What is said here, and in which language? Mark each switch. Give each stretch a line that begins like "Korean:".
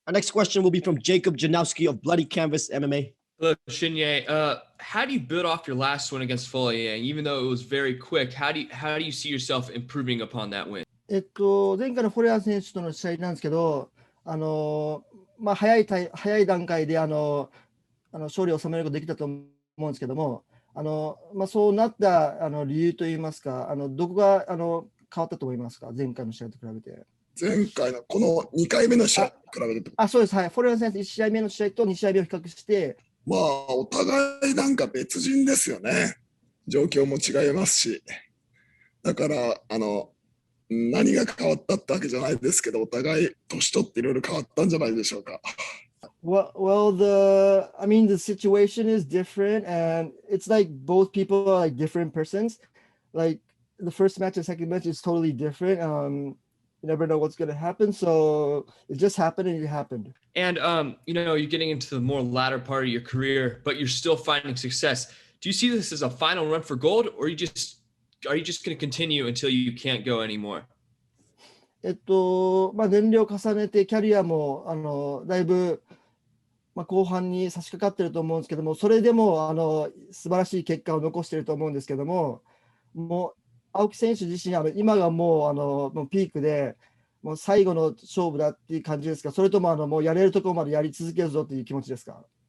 English: Our next question will be from Jacob Janowski of Bloody Canvas MMA. Hello, Shinya. How do you build off your last win against Folayang? Even though it was very quick, how do you see yourself improving upon that win?
Japanese: 前回のフォレア選手との試合なんですけど、早い段階で勝利を収めることができたと思うんですけども、そうなった理由といいますか、どこが変わったと思いますか、前回の試合と比べて。前回のこの2回目の試合と比べて。そうです、はい。フォレア選手1試合目の試合と2試合目を比較して。お互いなんか別人ですよね。状況も違いますし。だから、何が変わったってわけじゃないですけど、お互い年取っていろいろ変わったんじゃないでしょうか。
English: Well, the situation is different, and it's like both people are like different persons. Like the first match and second match is totally different. You never know what's going to happen, so it just happened and it happened. And you're getting into the more latter part of your career, but you're still finding success. Do you see this as a final run for gold, or are you just going to continue until you can't go anymore?
Japanese: 年齢を重ねてキャリアもだいぶ後半に差し掛かってると思うんですけども、それでも素晴らしい結果を残していると思うんですけども、もう青木選手自身今がもうピークでもう最後の勝負だっていう感じですか、それとももうやれるところまでやり続けるぞという気持ちですか。